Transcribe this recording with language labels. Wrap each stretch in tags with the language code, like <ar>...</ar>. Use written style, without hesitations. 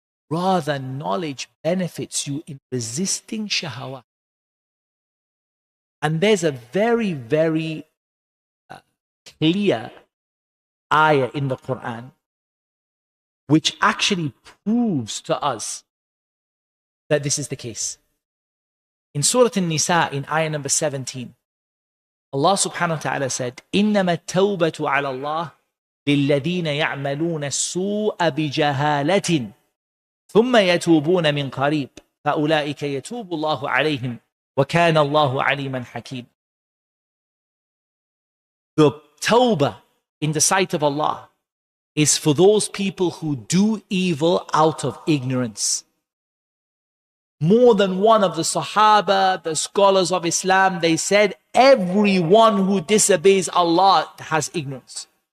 <en>Rather, knowledge benefits you in resisting shahawat. And there's a very, very clear ayah in the Quran which actually proves to us that this is the case. In Surah An-Nisa, in ayah number 17, Allah subhanahu wa ta'ala said,</en> <ar>إِنَّمَا التَّوْبَةُ عَلَى اللَّهِ لِلَّذِينَ يَعْمَلُونَ السُّوءَ بِجَهَالَةٍ ثُمَّ يَتُوبُونَ مِنْ قَرِيبٍ فَأُولَٰئِكَ يَتُوبُ اللَّهُ عَلَيْهِمْ وَكَانَ اللَّهُ عَلِيمًا حَكِيمًا.</ar> <en>The tawbah in the sight of Allah is for those people who do evil out of ignorance. More than one of the Sahaba, the scholars of Islam, they said everyone who disobeys Allah has ignorance.</en>